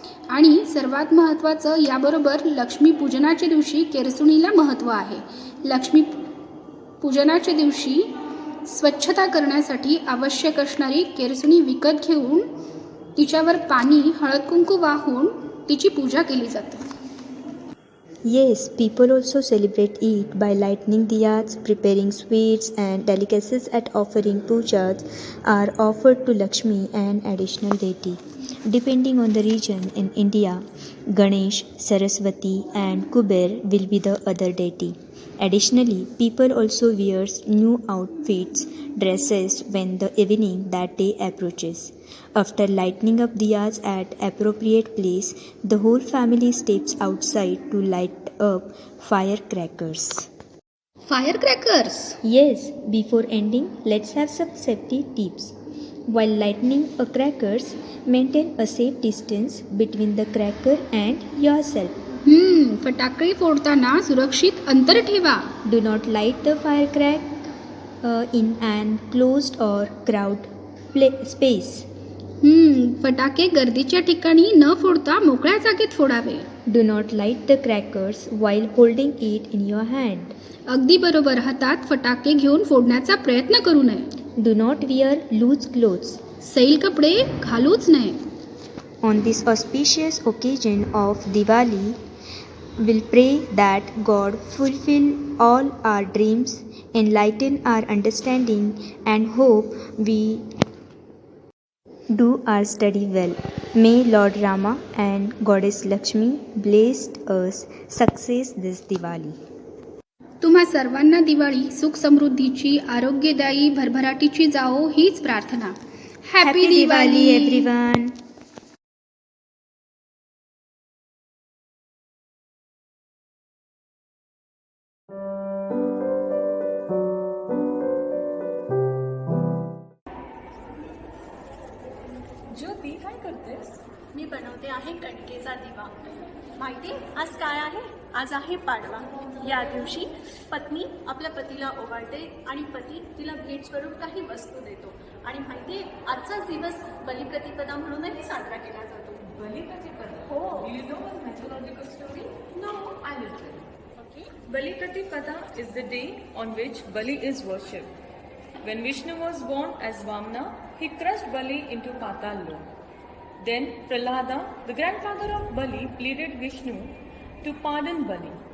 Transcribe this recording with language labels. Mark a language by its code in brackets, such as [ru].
[mr] आणि सर्वात महत्त्वाचं याबरोबर लक्ष्मीपूजनाच्या दिवशी केरसुणीला महत्त्व आहे. लक्ष्मी पूजनाच्या दिवशी स्वच्छता करण्यासाठी आवश्यक असणारी केरसुणी विकत घेऊन तिच्यावर पाणी हळद कुंकू वाहून तिची पूजा केली जाते. [en] Yes, people also celebrate it by lighting diyas, preparing sweets and delicacies at offering pujas are offered to Lakshmi and additional deity. Depending on the region in India, Ganesh, Saraswati and Kuber will be the other deity. Additionally, people also wears new outfits, dresses when the evening that day approaches. After lighting up diyas at appropriate place, the whole family steps outside to light up firecrackers. Firecrackers? Yes, before ending, let's have some safety tips. While lighting a crackers, maintain a safe distance between the cracker and yourself. [mr] फटाके फोडताना सुरक्षित अंतर ठेवा. [en] Do not light the firecracker in an closed or crowded space. [mr] फटाके गर्दीच्या ठिकाणी न फोडता मोकळ्या जागेत फोडावे. [en] Do not light the crackers while holding it in your hand. [mr] अगदी बरोबर, हातात फटाके घेऊन फोडण्याचा प्रयत्न करू नये. [en] Do not wear loose clothes. [mr] सैल कपडे घालूच नये. [en] On this auspicious occasion of Diwali, we'll pray that God fulfill all our dreams, enlighten our understanding, and hope we do our study well. May Lord Rama and Goddess Lakshmi bless us success this Diwali. [mr] तुम्हा सर्वांना दिवाळी सुख समृद्धीची, आरोग्यदायी, भरभराटीची जाओ हीच प्रार्थना. [en] Happy Diwali everyone. [mr] ज्योती, काय करतेस? मी बनवते आहे कणकेचा दिवा. माहिती आज काय आहे? आज आहे पाडवा. या दिवशी पत्नी आपल्या पतीला ओवाळते आणि पती तिला भेट स्वरूप काही वस्तू देतो. आणि माहिती आजचाच दिवस बलिप्रतिपदा म्हणूनही साजरा केला जातो. बलिप्रतिपदा? हो. [en] Do you know one mythological story? No. I will tell you. Okay. Balipratipada is the day on which Bali is worshipped. When Vishnu was born as Vamna, he crushed Bali into Patal Lok. Then Prahlada, the grandfather of Bali, pleaded Vishnu to pardon Bali.